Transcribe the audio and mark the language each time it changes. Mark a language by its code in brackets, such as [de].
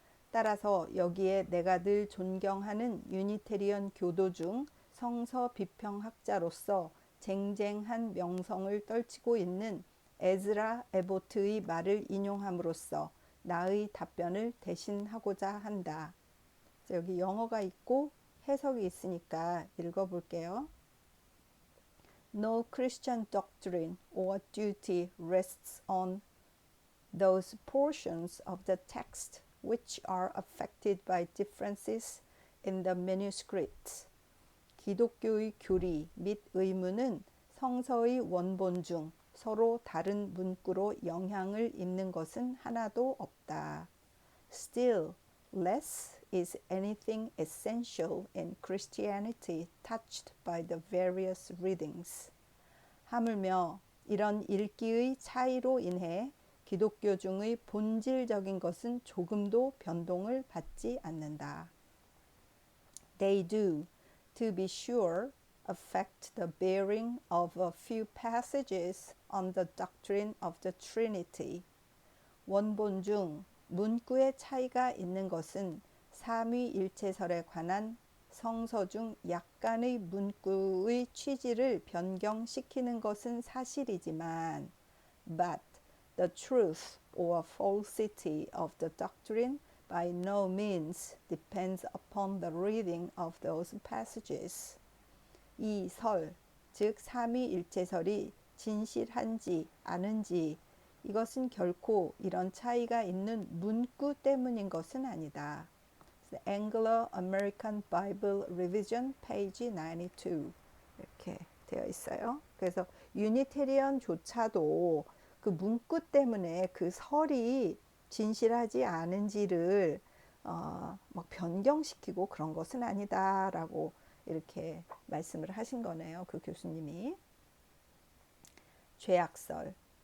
[ko] 따라서 여기에 내가 늘 존경하는 유니테리언 교도 중 성서 비평학자로서 쟁쟁한 명성을 떨치고 있는 에즈라 에보트의 말을 인용함으로써 나의 답변을 대신하고자 한다. 여기 영어가 있고 해석이 있으니까 읽어볼게요. [en] No Christian doctrine or duty rests on those portions of the text which are affected by differences in the manuscripts. [ko] 기독교의 교리 및 의무는 성서의 원본 중 서로 다른 문구로 영향을 입는 것은 하나도 없다. [en] Still, less is anything essential in Christianity touched by the various readings. [ko] 하물며 이런 읽기의 차이로 인해 기독교 중의 본질적인 것은 조금도 변동을 받지 않는다. [en] They do, to be sure, affect the bearing of a few passages on the doctrine of the Trinity. [ko] 원본 중 문구의 차이가 있는 것은 삼위일체설에 관한 성서 중 약간의 문구의 취지를 변경시키는 것은 사실이지만 [en] but the truth or falsity of the doctrine by no means depends upon the reading of those passages. [ko] 이 설, 즉 삼위일체설이 진실한지 아닌지 이것은 결코 이런 차이가 있는 문구 때문인 것은 아니다. Anglo-American Bible Revision, page 92 이렇게 되어 있어요. 그래서 유니테리언조차도 그 문구 때문에 그 설이 진실하지 않은지를 막 변경시키고 그런 것은 아니다라고 이렇게 말씀을 하신 거네요. 그 교수님이. 죄악설.